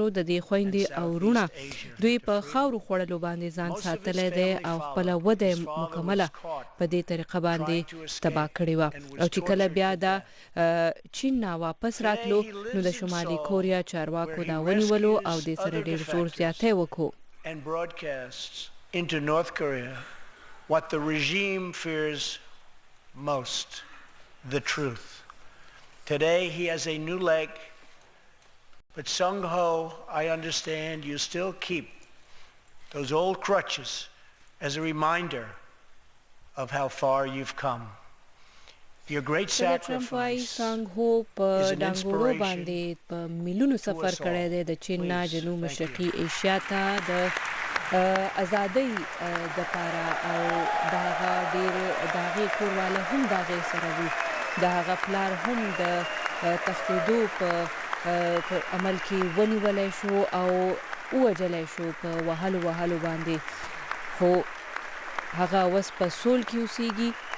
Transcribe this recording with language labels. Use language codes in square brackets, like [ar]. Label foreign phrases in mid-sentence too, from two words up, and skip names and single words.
[ps] د دې خويندې او رونه دوی په خاورو خوړلو باندې ځان ساتلی دی او خپل وده مکمله په دې طریقه باندې تباه کړې وه او چې کله بیا دا چین نه واپس راتلو نو د شمالي کوریا چارواکو دا ونیولو او دې سره ډیر زور زیاتی وکړو. [en] And broadcasts into North Korea what the regime fears most, the truth. Today he has a new leg, but Sung-ho, I understand you still keep those old crutches as a reminder of how far you've come. Your great sacrifice [ps] Sung-ho په ډنګورو باندې په میلیونو سفر کړی دی د چین نه جنوب مشرقي ایشیا ته د ازادۍ دپاره او د هغه ډېر د هغې کورواله هم د هغې سره وي د هغه پلار هم د تښتېدو په عمل کې ونیولی شو او ووژلی شو په وهلو باندې خو هغه اوس په سول کې اوسیږي